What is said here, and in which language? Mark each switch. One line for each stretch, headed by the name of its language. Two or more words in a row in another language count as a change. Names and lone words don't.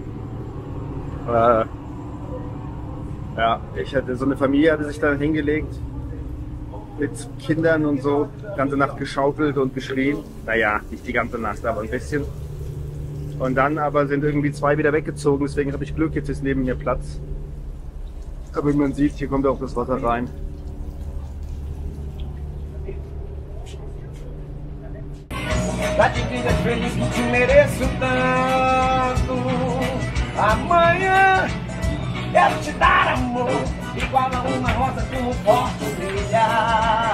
German: Ja, so eine Familie hatte sich dann hingelegt. Mit Kindern und so. Die ganze Nacht geschaukelt und geschrien. Naja, nicht die ganze Nacht, aber ein bisschen. Und dann aber sind irgendwie 2 wieder weggezogen. Deswegen habe ich Glück, jetzt ist neben mir Platz. Aber wie man sieht, hier kommt auch das Wasser rein.
Portuguese: Pra te dizer feliz que te mereço tanto. Amanhã quero te dar amor, igual a uma rosa como posso brilhar.